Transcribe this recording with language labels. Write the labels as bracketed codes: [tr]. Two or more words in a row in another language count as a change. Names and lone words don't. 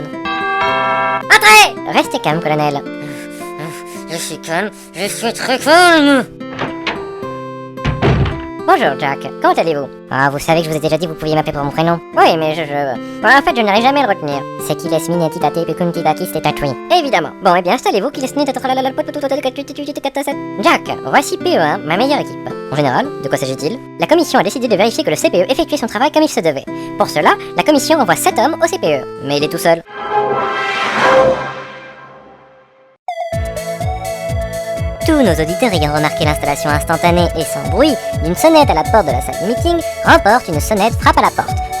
[fr] Entrez! Restez calme, colonel. Je suis calme. Je suis très calme. Bonjour Jack, comment allez-vous? Ah, vous savez que je vous ai déjà dit que vous pouviez m'appeler pour mon prénom. Oui, mais Bon, en fait, je n'arrive jamais à le retenir. C'est qui laisse mine titate pecunti tatis tetatui. Évidemment. Bon, eh bien, installez-vous, qui laisse mine Jack, voici PE1, ma meilleure équipe. En général, de quoi s'agit-il? La commission a décidé de vérifier que le CPE effectuait son travail comme il se devait. Pour cela, la commission envoie 7 hommes au CPE. Mais il est tout seul. Tous nos auditeurs ayant remarqué l'installation instantanée et sans bruit d'une sonnette à la porte de la salle de meeting remportent une sonnette frappe à la porte.